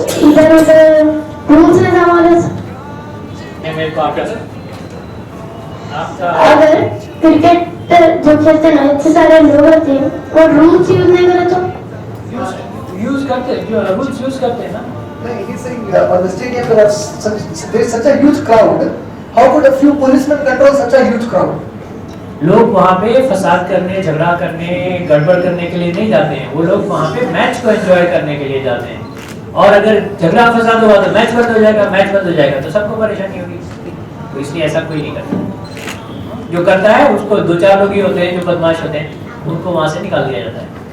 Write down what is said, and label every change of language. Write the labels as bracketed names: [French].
[Hindi] इधर उधर रूल्स नहीं संभाले मेरे को आपका अगर क्रिकेट जो खेलते हैं ना, इतने सारे लोग रहते हैं, वो रूल्स यूज नहीं करे तो यूज करते हैं, रूल्स यूज करते हैं ना। [English] He's saying on the stadium there is such a huge crowd. How could a few policemen control such a huge crowd? [Hindi] लोग वहाँ पे फसाद करने, झगड़ा करने, गड़बड़ करने के लिए नहीं जाते हैं, वो लोग वहाँ पे मैच को एंजॉय करने के लिए जाते हैं। और अगर झगड़ा फसाद हुआ तो मैच बंद हो जाएगा, मैच बंद हो जाएगा तो सबको परेशानी होगी, तो इसलिए ऐसा कोई नहीं करता। जो करता है उसको 2-4 लोग ही होते हैं जो बदमाश होते हैं, उनको वहाँ से निकाल दिया जाता है।